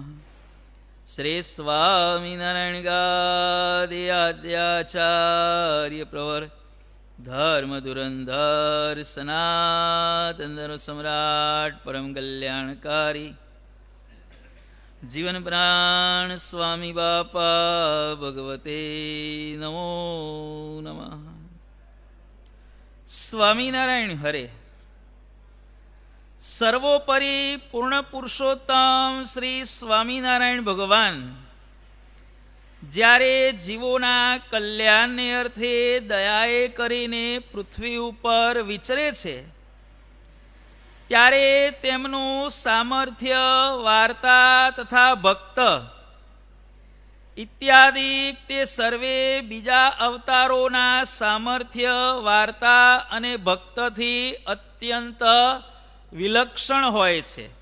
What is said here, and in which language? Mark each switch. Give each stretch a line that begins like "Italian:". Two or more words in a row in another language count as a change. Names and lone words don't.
Sanskrit: श्री स्वामीनारायण गादि आद्याचार्य प्रवर धर्म धुरंधर सनातन धर्म सम्राट परम कल्याणकारी जीवन प्राण स्वामी बापा भगवते नमो नमः। स्वामीनारायण हरे। सर्वोपरि पूर्ण पुरुषोत्तम श्री स्वामीनारायण भगवान
Gujarati: જ્યારે જીવોના કલ્યાણને અર્થે દયાએ કરીને પૃથ્વી ઉપર વિચરે છે ત્યારે તેમનું સામર્થ્ય વાર્તા તથા ભક્ત ઇત્યાદિ તે સર્વે બીજા અવતારોના સામર્થ્ય વાર્તા અને ભક્તથી અત્યંત વિલક્ષણ હોય છે।